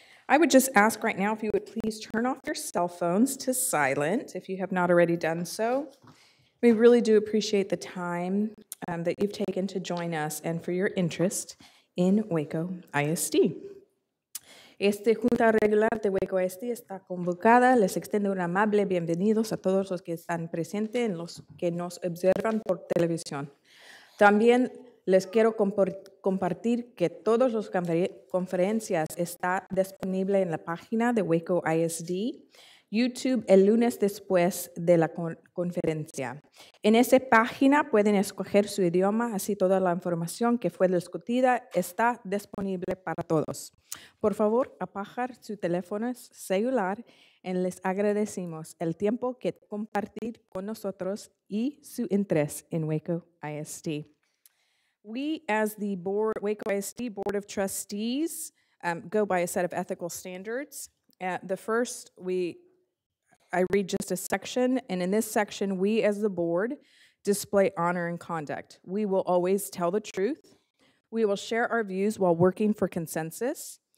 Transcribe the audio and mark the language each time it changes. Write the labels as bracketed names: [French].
[English] I would just ask right now if you would please turn off your cell phones to silent if you have not already done so. We really do appreciate the time that you've taken to join us and for your interest in Waco ISD. [Spanish] Esta Junta Regular de Waco ISD está convocada. Les extiendo un amable bienvenidos a todos los que están presentes y los que nos observan por televisión. También les quiero compartir que todas las conferencias están disponibles en la página de Waco ISD, YouTube el lunes después de la conferencia. En esa página pueden escoger su idioma, así toda la información que fue discutida está disponible para todos. Por favor, apagar su teléfono celular y les agradecemos el tiempo que compartir con nosotros y su interés en Waco ISD. [English] We, as the Waco ISD Board of Trustees, go by a set of ethical standards. The first, I read just a section, and in this section, we as the board display honor and conduct. We will always tell the truth. We will share our views while working for consensus.